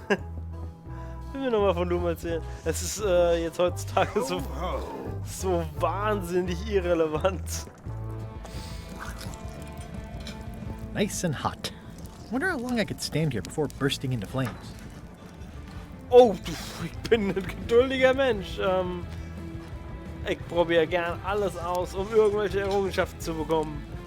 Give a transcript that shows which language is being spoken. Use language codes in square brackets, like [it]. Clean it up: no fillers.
[de] Ich will mir nochmal von Loom erzählen. Es ist jetzt heutzutage so wahnsinnig irrelevant. [en] Nice and hot. Wonder how long I could stand here before bursting into flames. [de] Oh, ich bin ein geduldiger Mensch. Ich probiere gern alles aus, um irgendwelche Errungenschaften zu bekommen.